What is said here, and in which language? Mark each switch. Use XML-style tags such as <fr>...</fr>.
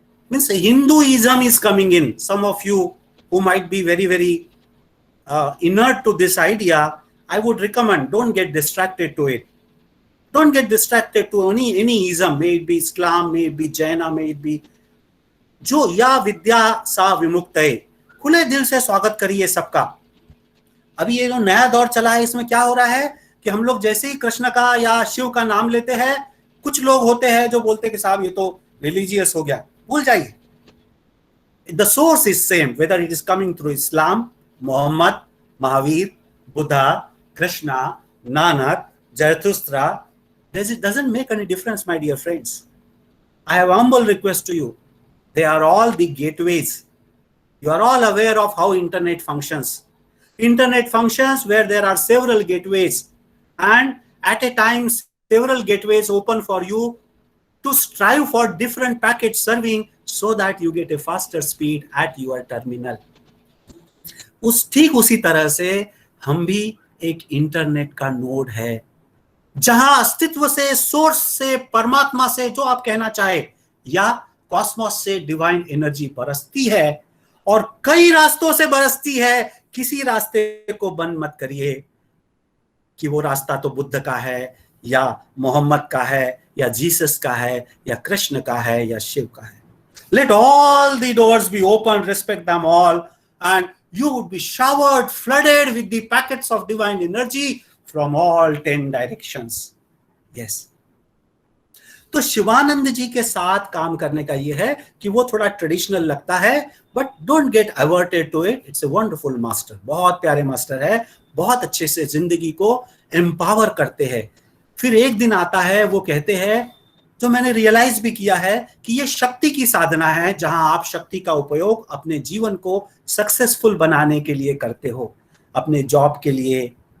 <en>Means Hinduism is coming in. Some of you who might be very, very inert to this idea, I would recommend, don't get distracted to it. Don't get distracted to any ism, may it be Islam, may it be Jaina, may it be</en> <hi>जो या विद्या सा विमुक्त है। खुले दिल से स्वागत करिए सबका। अभी ये जो नया दौर चला है, इसमें क्या हो रहा है कि हम लोग जैसे ही कृष्ण का या शिव का नाम लेते हैं, कुछ लोग होते हैं जो बोलते हैं कि साहब ये तो रिलीजियस हो गया। भूल जाइए,</hi> <en>The source is same, whether it is coming through Islam, Mohammed, Mahavir, Buddha, Krishna, Nanak, Zarathustra, it doesn't make any difference, my dear friends. I have a humble request to you. They are all the gateways. You are all aware of how internet functions. Internet functions where there are several gateways, and at a time several gateways open for you to strive for different packet serving so that you get a faster speed at your terminal.</en> <hi>ठीक उसी तरह से हम भी एक internet का node है, जहां अस्तित्व से, सोर्स से, परमात्मा से, जो आप कहना चाहे, या कॉस्मोस से डिवाइन एनर्जी बरसती है और कई रास्तों से बरसती है। किसी रास्ते को बंद मत करिए कि वो रास्ता तो बुद्ध का है या मोहम्मद का है या जीसस का है या कृष्ण का है या शिव का है।</hi> <en>Let all the doors be open, respect them all, and you would be showered, flooded with the packets of divine energy from all 10 directions. Yes.</en> <hi>तो शिवानंद जी के साथ काम करने का ये है कि वो थोड़ा ट्रेडिशनल लगता है,</hi> <en>But don't get averted to it. It's a wonderful master,</en> <hi>बहुत प्यारे मास्टर है, बहुत अच्छे से जिंदगी को एम्पावर करते हैं। फिर एक दिन आता है, वो कहते हैं, जो मैंने रियलाइज भी किया है, कि ये शक्ति की साधना है, जहां आप शक्ति का उपयोग अपने जीवन को सक्सेसफुल बनाने के लिए करते हो, अपने जॉब के लिए,</hi>